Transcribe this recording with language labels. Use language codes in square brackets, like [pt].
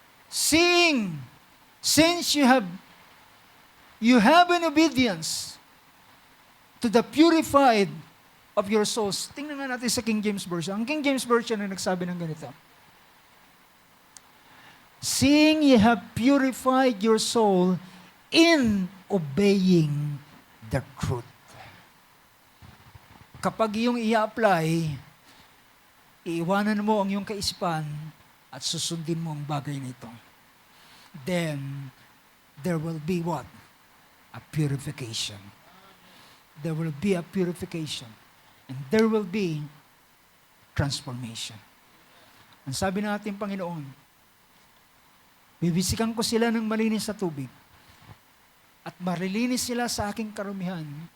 [en] Since you have an obedience to the purified of your souls. [tl] Tingnan nga natin sa King James Version. Ang King James Version na nagsabi ng ganito. [en] Seeing ye have purified your soul in obeying the truth. [tl] Kapag iyong i-apply, iiwanan mo ang iyong kaisipan at susundin mo ang bagay na ito. [en] Then, there will be what? A purification. There will be a purification. And there will be transformation. [tl] Ang sabi ng ating Panginoon, bibisikan ko sila ng malinis sa tubig at marilinis sila sa aking karumihan.